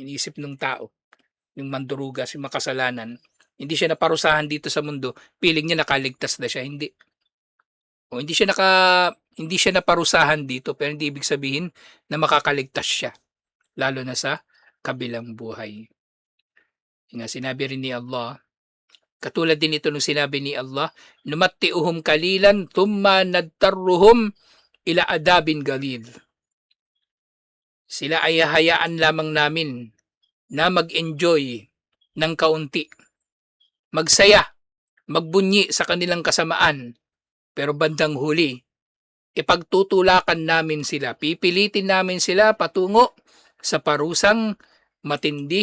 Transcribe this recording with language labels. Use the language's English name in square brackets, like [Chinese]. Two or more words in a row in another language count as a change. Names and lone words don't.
[Filipino] Iniisip ng tao, yung mandurugas, yung makasalanan, hindi siya naparusahan dito sa mundo, piling niya nakaligtas na siya. Hindi. O hindi siya naparusahan dito, pero hindi ibig sabihin na makakaligtas siya. Lalo na sa kabilang buhay. Yung nga, sinabi rin ni Allah, katulad din ito nung sinabi ni Allah, [Arabic] نمتعهم قليلا ثم نضطرهم إلى عذاب غليظ. [Filipino] Sila ay hayaan lamang namin na mag-enjoy ng kaunti. Magsaya, magbunyi sa kanilang kasamaan. Pero bandang huli, ipagtutulakan namin sila. Pipilitin namin sila patungo sa parusang matindi.